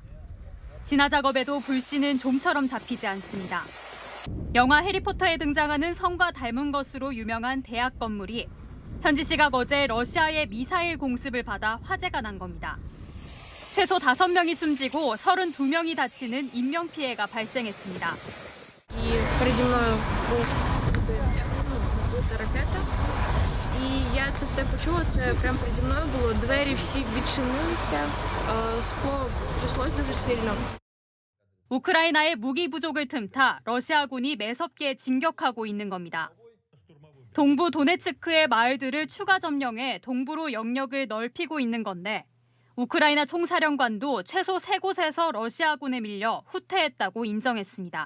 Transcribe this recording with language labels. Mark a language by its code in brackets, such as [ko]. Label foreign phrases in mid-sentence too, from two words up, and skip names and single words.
[ko] 진화 작업에도 불씨는 좀처럼 잡히지 않습니다. 영화 해리포터에 등장하는 성과 닮은 것으로 유명한 대학 건물이 현지 시각 어제 러시아의 미사일 공습을 받아 화재가 난 겁니다. 최소 5명이 숨지고 32명이 다치는 인명피해가 발생했습니다. [uk] И переді мною був збита ракета. І я це все почула, це прямо переді мною було. Двері всі відчинилися, скло тряслось дуже сильно. [ko] 우크라이나의 무기 부족을 틈타 러시아군이 매섭게 진격하고 있는 겁니다. 동부 도네츠크의 마을들을 추가 점령해 동부로 영역을 넓히고 있는 건데 우크라이나 총사령관도 최소 3곳에서 러시아군에 밀려 후퇴했다고 인정했습니다.